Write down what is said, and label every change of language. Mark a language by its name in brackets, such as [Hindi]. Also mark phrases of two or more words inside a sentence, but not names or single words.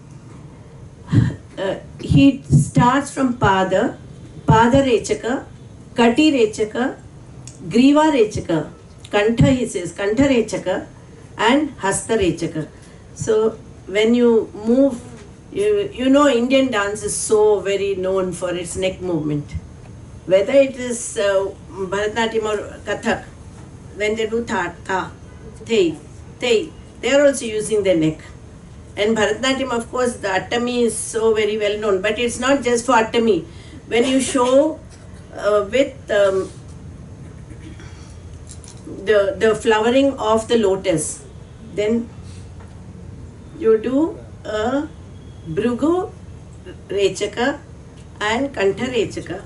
[English] He starts from Pada Rechaka, Kati Rechaka, Griva Rechaka, Kantha, he says, Kantha Rechaka, and Hasta Rechaka. So when you move, you know Indian dance is so very known for its neck movement. Whether it is Bharatanatyam or Kathak, when they do tha, thei, they are also using their neck. And Bharatanatyam, of course, the Attami is so very well known, but it's not just for Attami. When you show with the flowering of the lotus, then you do a Bhrugu Rechaka and Kantha Rechaka.